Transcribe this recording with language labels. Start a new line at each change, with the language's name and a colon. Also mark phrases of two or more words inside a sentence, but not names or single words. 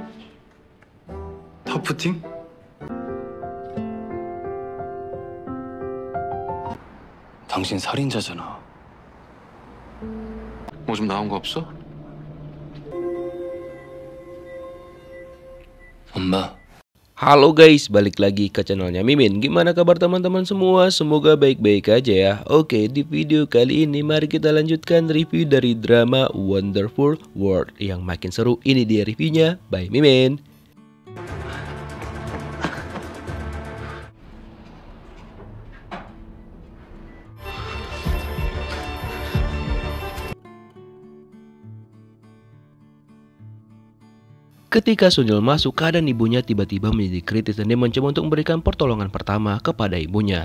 Korean: 타프팅? 당신 살인자잖아. 뭐 좀 나온 거 없어? 엄마.
Indonesian: Halo guys, balik lagi ke channelnya Mimin. Gimana kabar teman-teman semua? Semoga baik-baik aja ya. Oke, di video kali ini mari kita lanjutkan review dari drama Wonderful World. Yang makin seru, ini dia reviewnya by Mimin. Ketika Sunyul masuk, keadaan ibunya tiba-tiba menjadi kritis dan dia mencoba untuk memberikan pertolongan pertama kepada ibunya.